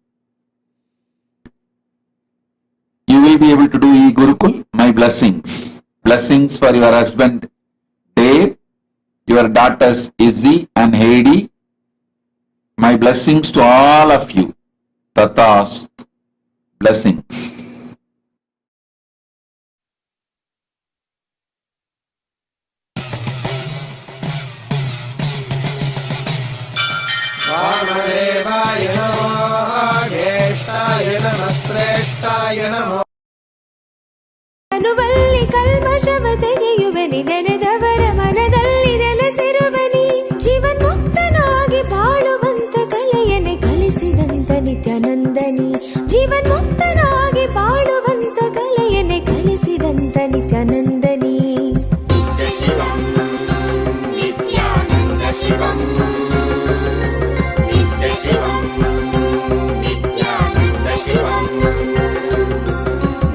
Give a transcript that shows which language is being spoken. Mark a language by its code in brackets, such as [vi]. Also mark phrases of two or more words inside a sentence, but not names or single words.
[en] You will be able to do e-Gurukul. My blessings. Blessings for your husband Dave, your daughters Izzy and Heidi. My blessings to all of you. Tatast. Blessings. [sa] वामदेवाय नमः ज्येष्ठाय नमः श्रेष्ठाय नमः [kn] ಅನುವಲ್ಲಿ ಕಲ್ಮಶವ ತೆಗೆಯುವನಿ ನೆನೆದವರ ಮನದಲ್ಲಿ ನೆಲೆಸಿರುವನಿ ಜೀವನ್ಮುಕ್ತನಾಗಿ ಬಾಳುವಂತ ಕಲೆಯನೆ ಕಲಿಸಿದಂತ ನಿತ್ಯಾನಂದನಿ ಜೀವನ್ಮುಕ್ತನಾಗಿ ಬಾಳುವಂತ ಕಲೆಯನೆ ಕಲಿಸಿದಂತ ನಿತ್ಯಾನಂದನಿ [sa] ನಿತ್ಯ ಶಿವಂ ನಿತ್ಯಾನಂದ ಶಿವಂ ನಿತ್ಯ ಶಿವಂ ನಿತ್ಯಾನಂದ ಶಿವಂ